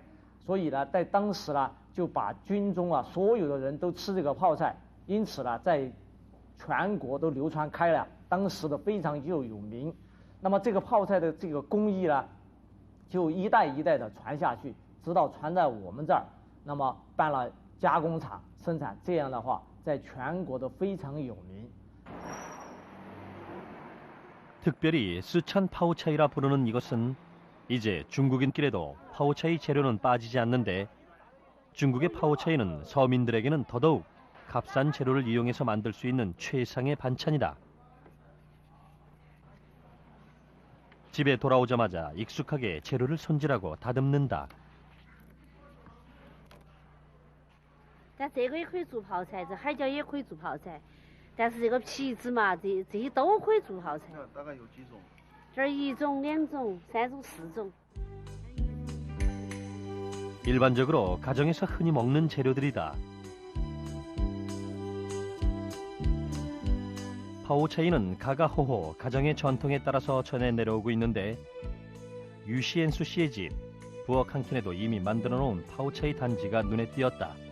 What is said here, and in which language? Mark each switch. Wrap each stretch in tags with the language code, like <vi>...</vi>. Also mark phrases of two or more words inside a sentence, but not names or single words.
<zh>所以呢，在当时呢，就把军中啊所有的人都吃这个泡菜，因此呢，在全国都流传开了，当时的非常有名。那么这个泡菜的这个工艺呢，就一代一代的传下去。直到传在我们这儿，那么办了加工厂生产，这样的话，在全国都非常有名。</zh> <ko>특별히 쓰촨 파오차이라 부르는 이것은 이제 중국인길에도 파오차이 재료는 빠지지 않는데 중국의 파오차이는 서민들에게는 더더욱 값싼 재료를 이용해서 만들 수 있는 최상의 반찬이다. 집에 돌아오자마자 익숙하게 재료를 손질하고 다듬는다.</ko> <zh>但这个也可以做泡菜，这海椒也可以做泡菜，但是这个皮子嘛，这些都可以做泡菜。大概有几种？这儿1种、2种、3种、4种。</zh> <ko>일반적으로 가정에서 흔히 먹는 재료들이다. 파오차이는 가가호호 가정의 전통에 따라서 전해 내려오고 있는데 유시엔수 씨의 집 부엌 한 켠에도 이미 만들어 놓은 파오차이 단지가 눈에 띄었다.</ko>